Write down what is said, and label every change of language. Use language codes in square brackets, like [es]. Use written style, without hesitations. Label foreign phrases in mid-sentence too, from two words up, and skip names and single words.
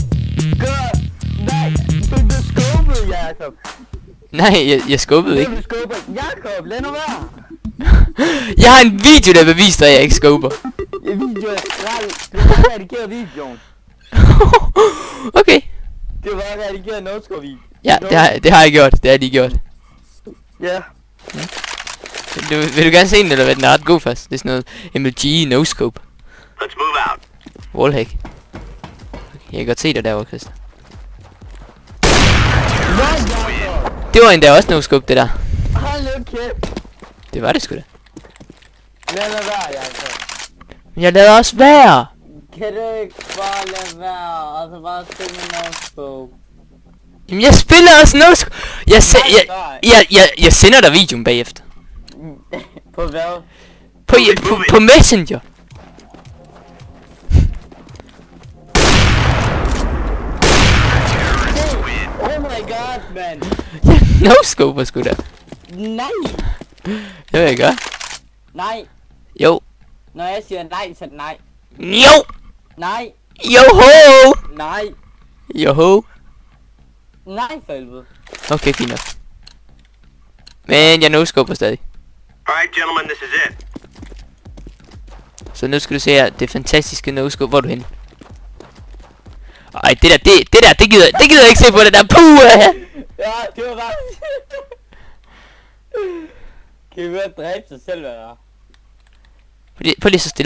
[da] Nej, du skubbede, Jacob. Nej, jeg skubbede ikke. Du skubber. Jacob, lad nu være. Jeg har en video, der beviser, at jeg ikke skubber. Video er skrald. Du har redigeret videoen. Okay. Det var redigeret no-scope video. Ja, det har jeg gjort. Det har jeg lige gjort. Ja. Vil du gerne se den, eller hvad? Den er ret god fast. Det er sådan noget MLG no-scope. [en] Let's move out. [da] Wallhack. Jeg kan godt se dig derovre, Christer. Det var endda også no-scope, det der. Hold nu kæft. Det var det sgu da. Lad nu være, Jacob. Men jeg lader også være. Kan du ikke bare lade være, og så bare spille med no-scope? Jamen jeg spiller også no-scope. Jeg sender dig videoen bagefter. På hvad? På Messenger. [en] Oh my god, man. [da] No-scope sgu da. Nej. Det vil jeg gøre. Nej. Jo. Når jeg siger nej, så nej. Jo. Nej. Joho. Nej. Joho. Nej, for helvede. Okay, fint nok. Men jeg no-scoper stadig. [en] Alright, gentlemen, this is it. [da] Så nu skal du se her, det fantastiske no-scope. Hvor er du henne? Ej, det gider jeg ikke se på det der. Puh! Ja, det var bare... Kan vi godt dræbe sig selv, hvad der? Prøv lige så stille.